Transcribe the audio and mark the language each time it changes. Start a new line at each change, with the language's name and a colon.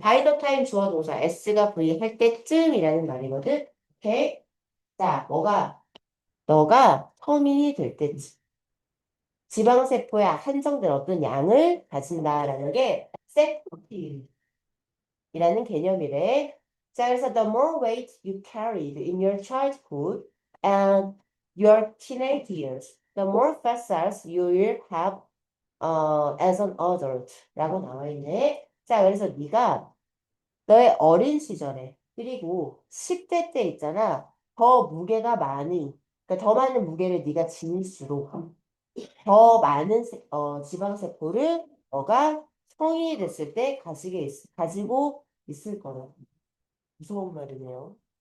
English: by the time
Korean: 주어 동사 s가 v 할 때쯤이라는 말이거든. 오케이? 자, 너가 성인이 될 때쯤. 지방세포에 한정된 어떤 양을 가진다라는 게 세포틴이라는 개념이래. 자, 그래서
English: the more weight you carried in your childhood and your teenage years, the more fat cells you will have as an adult
Korean: 라고 나와 있네. 자, 그래서 네가 너의 어린 시절에 그리고 10대 때 있잖아. 더 무게가 많이 그러니까 더 많은 무게를 네가 지닐수록 더 많은 지방세포를 너가 성인이 됐을 때 가지고 있을 거라. 무서운 말이네요.